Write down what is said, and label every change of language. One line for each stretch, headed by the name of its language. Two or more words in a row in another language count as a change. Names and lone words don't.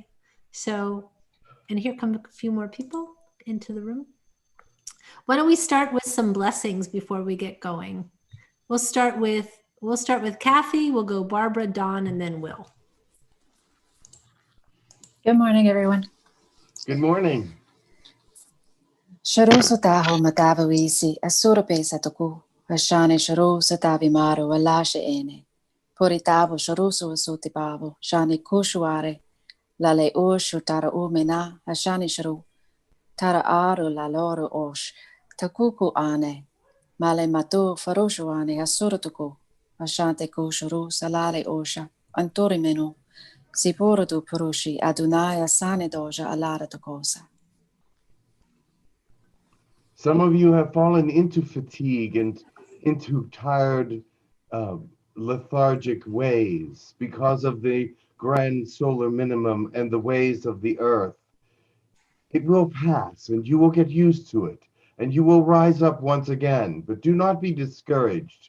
English: So, and here come a few more people into the room. Why don't we start with some blessings before we get going? We'll start with Kathy, we'll go Barbara, Dawn, and then Will. Good morning, everyone. Good morning. Sharo sotaho matavawisi asurape satoku ashane sharo satavi maro alashe ene poritavo sharuso sotipavo shane kushuare lale oshu tara umena ashane sharo tara aro la loro osh takuku ane male mato faroshuane asuratuko ashante kushuru salale osha antori menu siporodu purushi adunaya sane doja alara tokosa. Some of you have fallen into fatigue and into tired, lethargic ways because of the grand solar minimum and the ways of the earth. It will pass and you will get used to it and you will rise up once again, but do not be discouraged.